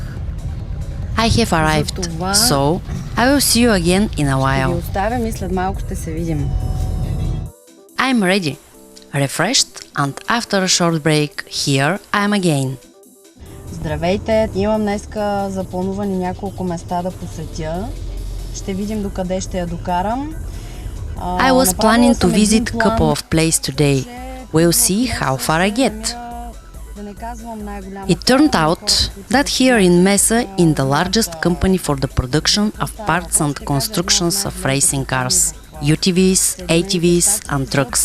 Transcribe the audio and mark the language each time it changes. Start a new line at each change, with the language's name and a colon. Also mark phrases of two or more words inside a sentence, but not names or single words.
English: I have arrived, so I will see you again in a
Bulgarian: Ще ви
English: while.
Bulgarian: оставям и след малко ще се видим.
English: I'm ready, refreshed, and after a short break, here I am again.
Bulgarian: Здравейте, имам днеска запланувани няколко места да посетя. Ще видим докъде ще я докарам.
English: I was planning to visit a couple of places today. We'll see how far I get. It turned out that here in Mesa, in the largest company for the production of parts and constructions of racing cars, UTVs, ATVs and trucks.